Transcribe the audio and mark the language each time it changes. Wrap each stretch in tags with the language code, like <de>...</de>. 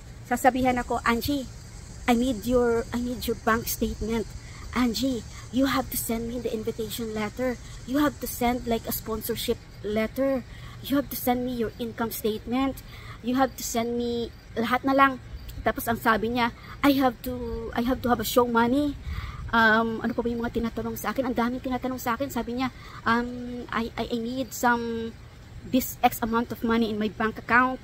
<tl>Sasabihan ako,</tl> <en>Angie, I need your bank statement. Angie, you have to send me the invitation letter. You have to send like a sponsorship letter. You have to send me your income statement. You have to send me</en> <tl>lahat na lang. Tapos ang sabi niya,</tl> <en>I have to have a show money.</en> <tl>Ano pa ba yung mga tinatanong sa akin? Ang daming tinatanong sa akin. Sabi niya,</tl> <en>I need some this X amount of money in my bank account.</en>